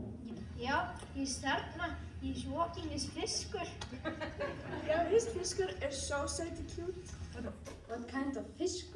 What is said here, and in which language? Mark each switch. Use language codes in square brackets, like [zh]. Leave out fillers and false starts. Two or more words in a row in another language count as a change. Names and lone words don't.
[is] Já, ég þarna. [en] He's walking his fiskur. Yeah, his fiskur is so cute. What kind of fiskur?